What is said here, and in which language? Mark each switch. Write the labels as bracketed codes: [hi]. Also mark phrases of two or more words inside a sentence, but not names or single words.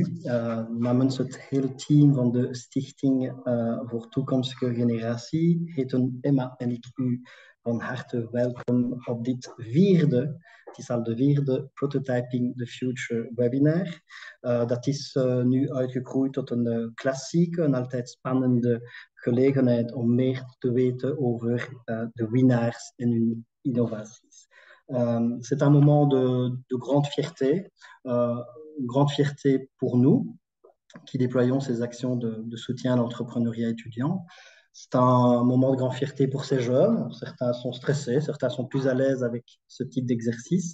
[nl] Namens het hele team van de Stichting voor Toekomstige Generatie heten Emma en ik u van harte welkom op dit vierde, het is al de vierde Prototyping the Future webinar. Dat is nu uitgegroeid tot een klassieke en altijd spannende gelegenheid om meer te weten over de winnaars en hun innovaties. [fr] C'est un moment de grande fierté. Une grande fierté pour nous qui déployons ces actions de soutien à l'entrepreneuriat étudiant. C'est un moment de grande fierté pour ces jeunes. Certains sont stressés, certains sont plus à l'aise avec ce type d'exercice.